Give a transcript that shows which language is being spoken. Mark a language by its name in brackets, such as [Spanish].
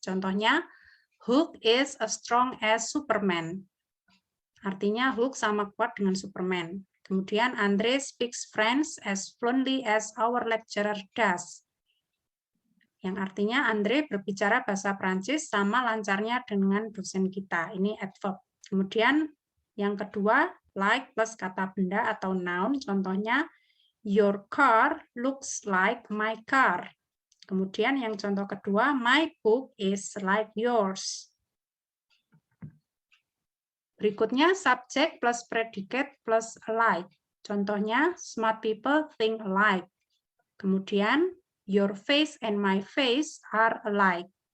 [Indonesian] Contohnya, [English] Hulk is as strong as Superman. [Indonesian] Artinya Hulk sama kuat dengan Superman. Kemudian [English] Andre speaks French as fluently as our lecturer does. [Indonesian] Yang artinya Andre berbicara bahasa Prancis sama lancarnya dengan dosen kita. Ini adverb. Kemudian yang kedua, like plus kata benda atau noun. Contohnya, [English] your car looks like my car. [Indonesian] Kemudian yang contoh kedua, [English] my book is like yours. [Indonesian] Berikutnya, [English] subject plus predicate plus alike. [Indonesian] Contohnya, [English] smart people think alike. [Indonesian] Kemudian, [English] your face and my face are alike.